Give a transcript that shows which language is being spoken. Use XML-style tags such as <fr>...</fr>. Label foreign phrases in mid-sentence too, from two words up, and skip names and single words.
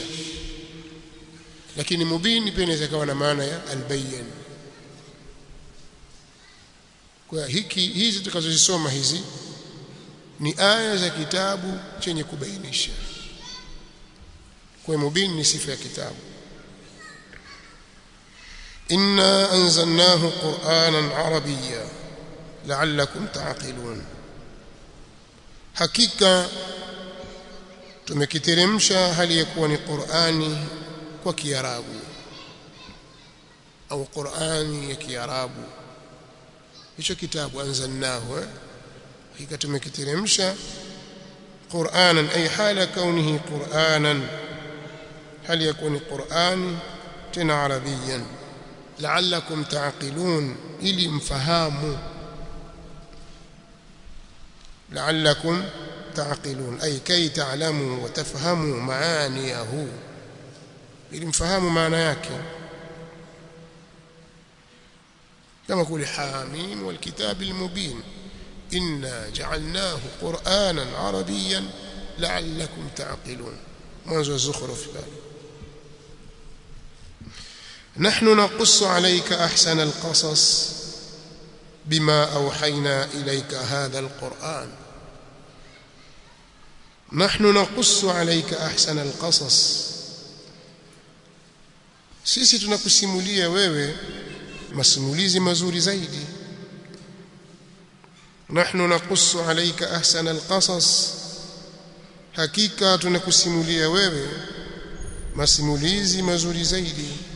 <sw>Lakini mubin pia inaweza kuwa na maana ya albayyin. Kwa hizi tukazozisoma hizi ni aya za kitabu chenye kubainisha. Kwa mubin ni sifa ya kitabu.</sw> <ar>إنا أنزلناه قرآنا عربيا لعلكم تعقلون,</ar> <sw>hakika tumekiteremsha hali ya kuwa ni Qur'ani kwa Kiarabu au Qur'ani ya Kiarabu. Hicho kitabu anzalnahu, hakika tumekiteremsha</sw> <ar>قرآنا أي حال كونه قرآنا,</ar> <sw>hali ya kuwa ni Qur'ani tena Arabiyan.</sw> <ar>لعلكم تعقلون,</ar> <sw>ili mfahamu.</sw> <ar>La'allakum تعقلون أي كي تعلموا وتفهموا معانيه،</ar> <sw>ili mfahamu maana yake.</sw> <ar>كما يقول حاميم والكتاب المبين إنا جعلناه قرآنا عربيا لعلكم تعقلون. منذ الزخرف. نحن نقص عليك أحسن القصص بما أوحينا إليك هذا القرآن. نحن نقص عليك أحسن القصص،</ar> <sw>sisi tunakusimulia wewe masimulizi mazuri zaidi.</sw> <ar>نحن نقص عليك أحسن القصص,</ar> <sw>hakika tunakusimulia wewe masimulizi mazuri zaidi.</sw>